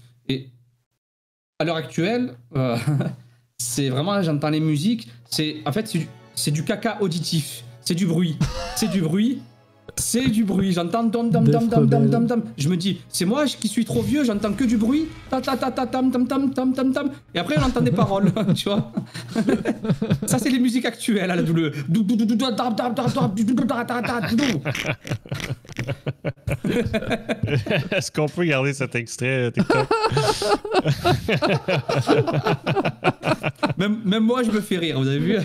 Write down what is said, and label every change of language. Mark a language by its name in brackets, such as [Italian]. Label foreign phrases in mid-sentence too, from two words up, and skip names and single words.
[French] Et à l'heure actuelle, c'est vraiment, j'entends les musiques, en fait, c'est du caca auditif. C'est du bruit. C'est du bruit. C'est du bruit, j'entends dam dam dam dam dam dam dam. Je me dis, c'est moi qui suis trop vieux, j'entends que du bruit. Ta ta ta ta tam tam tam tam tam tam. Et après on entend des paroles, tu vois. Ça c'est les musiques actuelles à la WWE. Est-ce qu'on peut garder cet extrait TikTok? Même moi je me fais rire, vous avez vu?